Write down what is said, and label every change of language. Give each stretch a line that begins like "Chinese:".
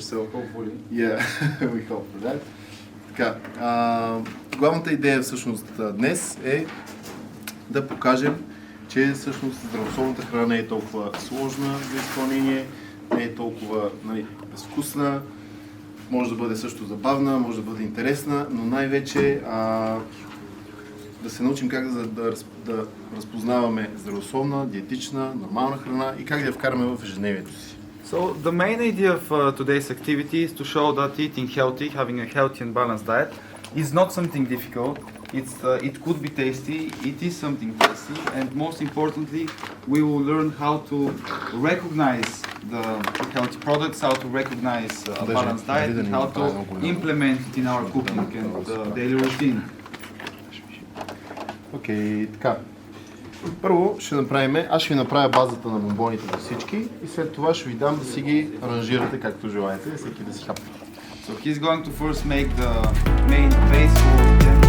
English: So hopefully, yeah, we hope for that.
Bulgarian: Така, главната идея всъщност днес е да покажем, че всъщност здравословната храна не е толкова сложна за изпълнение, не е толкова безвкусна, може да бъде също забавна, може да бъде интересна, но най-вече да се научим как да разпознаваме здравословна, диетична, нормална храна и как да я вкараме в ежедневието си.
English: So the main idea of today's activity is to show that eating healthy, having a healthy and balanced diet, is not something difficult. It could be tasty, it is something tasty, and most importantly, we will learn how to recognize the healthy products, how to recognize a balanced diet, and how to implement it in our cooking and daily routine.
Bulgarian: Окей, така. Първо ще направим, аз ще ви направя базата на бомбоните за всички и след това ще ви дам да си ги аранжирате както желаете, всеки да си хапне.
English: So he's going to first make the main base for